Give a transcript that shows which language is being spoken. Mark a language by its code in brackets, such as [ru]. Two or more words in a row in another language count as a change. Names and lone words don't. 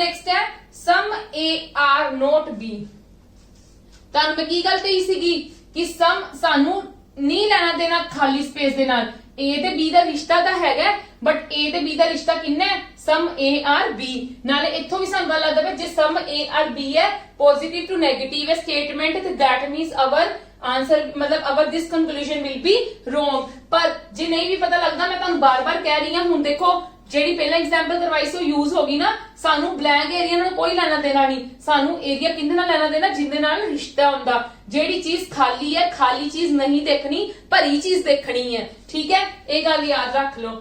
[pa] ਨੈਕਸਟ ਹੈ [en] some A are not B. [pa] ਤੁਹਾਨੂੰ ਮੈਂ ਕੀ ਗੱਲ ਕਹੀ ਸੀਗੀ ਕਿ ਸਮ ਸਾਨੂੰ ਨਹੀਂ ਲੈਣਾ ਦੇਣਾ ਖਾਲੀ ਸਪੇਸ ਦੇ ਨਾਲ, A ਤੇ B ਦਾ ਰਿਸ਼ਤਾ ਤਾਂ ਹੈਗਾ, ਬਟ A ਤੇ B ਦਾ ਰਿਸ਼ਤਾ ਕਿੰਨਾ ਹੈ, [en] some A are B. [pa] ਨਾਲੇ ਇੱਥੋਂ ਵੀ ਸਾਨੂੰ ਗੱਲ ਲੱਗਦਾ ਜੇ [en] some A are B [pa] ਹੈ [en] positive to negative [pa] ਹੈ ਸਟੇਟਮੈਂਟ, ਤੇ [en] that means our answer [pa] ਮਤਲਬ [en] our this conclusion will be wrong। [pa] ਪਰ ਜੇ ਨਹੀਂ ਵੀ ਪਤਾ ਲੱਗਦਾ, ਮੈਂ ਤੁਹਾਨੂੰ ਬਾਰ-ਬਾਰ ਕਹਿ ਰਹੀ ਹਾਂ, ਹੁਣ ਦੇਖੋ ਜਿਹੜੀ ਪਹਿਲਾਂ ਐਗਜ਼ਾਮਪਲ ਕਰਵਾਈ ਸੀ ਉਹ ਯੂਜ਼ ਹੋ ਗਈ ਨਾ, ਸਾਨੂੰ [en] blank area [pa] ਨਾਲ ਕੋਈ ਲੈਣਾ ਦੇਣਾ ਨਹੀਂ, ਸਾਨੂੰ ਏਰੀਆ ਕਿੰਦੇ ਨਾਲ ਲੈਣਾ ਦੇਣਾ, ਜਿੰਦੇ ਨਾਲ ਰਿਸ਼ਤਾ ਹੁੰਦਾ। ਜਿਹੜੀ ਚੀਜ਼ ਖਾਲੀ ਹੈ, ਖਾਲੀ ਚੀਜ਼ ਨਹੀਂ ਦੇਖਣੀ, ਭਰੀ ਚੀਜ਼ ਦੇਖਣੀ ਹੈ, ਠੀਕ ਹੈ, ਇਹ ਗੱਲ ਯਾਦ ਰੱਖ ਲਓ।